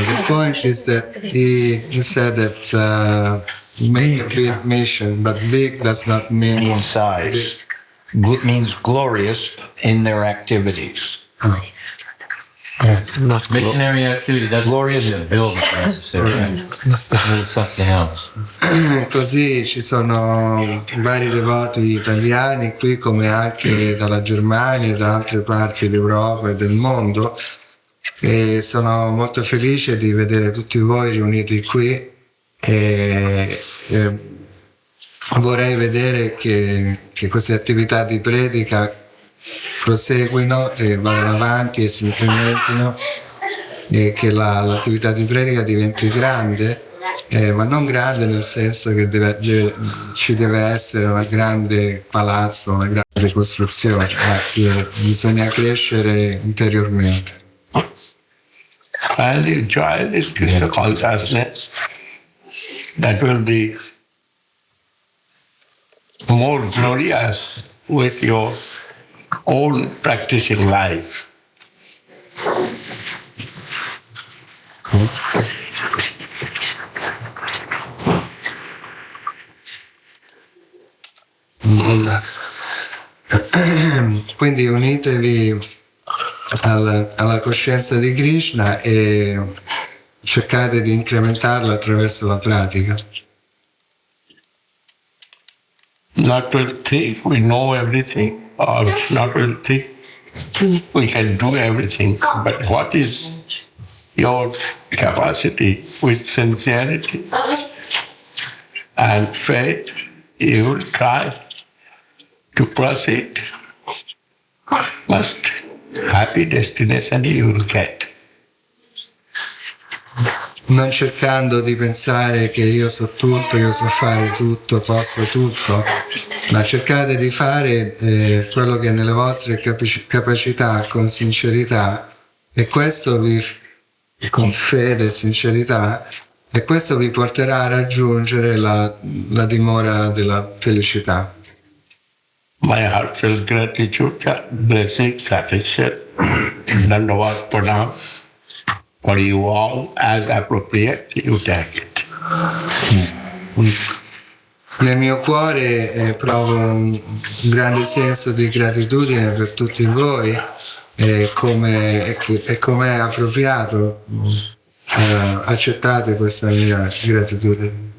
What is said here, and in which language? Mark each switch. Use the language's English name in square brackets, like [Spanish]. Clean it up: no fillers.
[English] The point is that he said that big mission, but big does not mean In size. Means glorious in their activities. Not Missionary activity, that's Glorious. the building necessary. It's something else. [Italian] Così ci sono vari devoti italiani qui, come anche dalla Germania e da altre parti d'Europa e del mondo, e sono molto felice di vedere tutti voi riuniti qui e vorrei vedere che queste attività di predica proseguino e vadano avanti e si incrementino e che l'attività di predica diventi grande, ma non grande nel senso che ci deve essere un grande palazzo, una grande costruzione, ma che bisogna crescere interiormente. [English] And enjoy this Krishna consciousness that will be more glorious with your own practicing life. [Italian] Quindi unitevi alla coscienza di Krishna e cercate di incrementarla attraverso la pratica. [English] Not will think we know everything, or not will think we can do everything. But what is your capacity with sincerity and faith? You will try to proceed. Most happy destination you will get. [Italian] Non cercando di pensare che io so tutto, io so fare tutto, posso tutto, ma cercate di fare quello che è nelle vostre capacità con sincerità, e questo con fede e sincerità, e questo vi porterà a raggiungere la dimora della felicità. [English] My heartfelt gratitude, blessings, affection, Nabadwip Pranam for you all as appropriate, you take it. [Italian] Nel mio cuore provo un grande senso di gratitudine per tutti voi e come è appropriato accettate questa mia gratitudine.